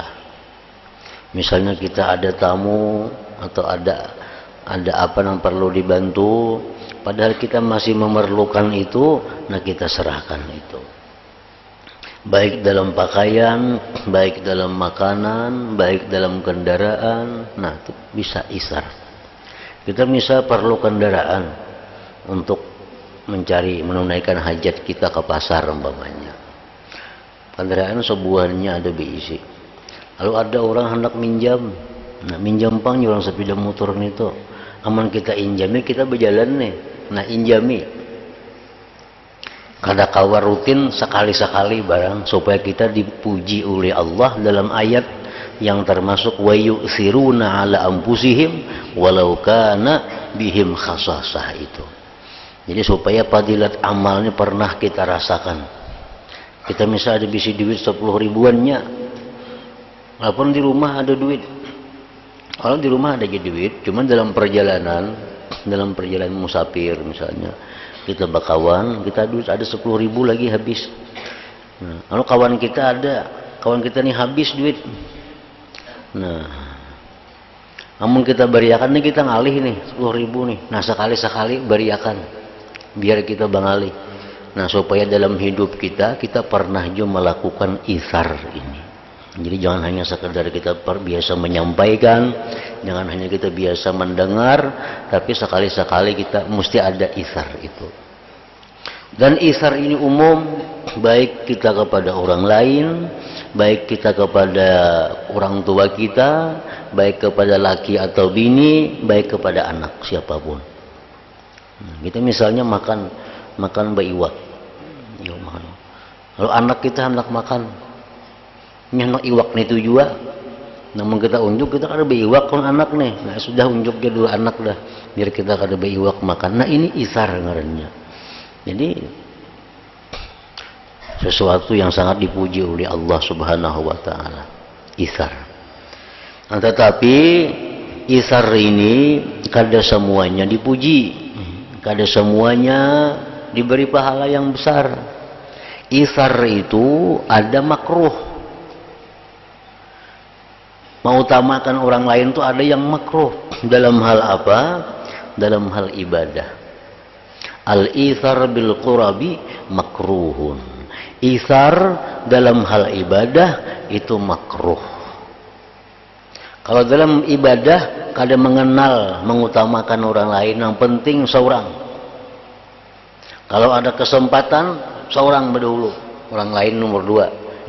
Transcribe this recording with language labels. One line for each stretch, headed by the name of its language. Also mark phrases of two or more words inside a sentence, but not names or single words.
Indonesian: Misalnya kita ada tamu atau ada apa yang perlu dibantu, padahal kita masih memerlukan itu, nah kita serahkan itu. Baik dalam pakaian, baik dalam makanan, baik dalam kendaraan, nah itu bisa isar. Kita bisa perlu kendaraan untuk menunaikan hajat kita ke pasar umpamanya. Kendaraan sebuahnya ada diisi.
Banjar: Lalu ada orang hendak minjam, nah minjam pang orang sepeda motor itu, aman kita injami, kita berjalan nih, nah injami. Kada kawa rutin sekali-sekali barang supaya kita dipuji oleh Allah dalam ayat yang termasuk
Arabic: ويؤثرون على أنفسهم ولو كان بهم خصاصة
Banjar: itu.
Indonesian: Jadi supaya fadilat amalnya pernah kita rasakan.
Banjar: Kita misalnya ada bisi duit 10 ribuannya, walaupun di rumah ada duit. Kalau di rumah ada duit, cuman dalam perjalanan musafir misalnya, kita bakawan, kita duit ada 10 ribu lagi habis. Nah, kalau kawan kita nih habis duit. Nah, namun kita beriakan nih, kita ngalih nih 10 ribu nih. Nah sekali-sekali beriakan, biar kita bangalih.
Indonesian: Nah supaya dalam hidup kita pernah juga melakukan isar ini. Jadi jangan hanya sekedar kita biasa menyampaikan, jangan hanya kita biasa mendengar, tapi sekali-sekali kita mesti ada isar itu. Dan isar ini umum, baik kita kepada orang lain, baik kita kepada orang tua kita, baik kepada laki atau bini, baik kepada anak siapapun.
Banjar: Kita misalnya makan baiwak, lalu anak kita hendak makan, hendak iwak nih itu juga, namun kita unjuk, kita ada baiwak kan anak nih, nah sudah unjuk dia dulu anak dah, biar kita ada baiwak makan.
Indonesian: Nah ini isar ngarannya. Jadi sesuatu yang sangat dipuji oleh Allah
Arabic: سبحانه وتعالى,
Indonesian: isar. Nah, tetapi isar ini kada semuanya dipuji, kada semuanya diberi pahala yang besar. Isar itu ada makruh. Mengutamakan orang lain itu ada yang makruh. Dalam hal apa? Dalam hal ibadah.
Arabic: الإيثار بالقرب مكروه.
Indonesian: Ithar dalam hal ibadah itu makruh. Kalau dalam ibadah kada mengenal mengutamakan orang lain, yang penting seorang. Kalau ada kesempatan seorang berdahulu, orang lain nomor 2.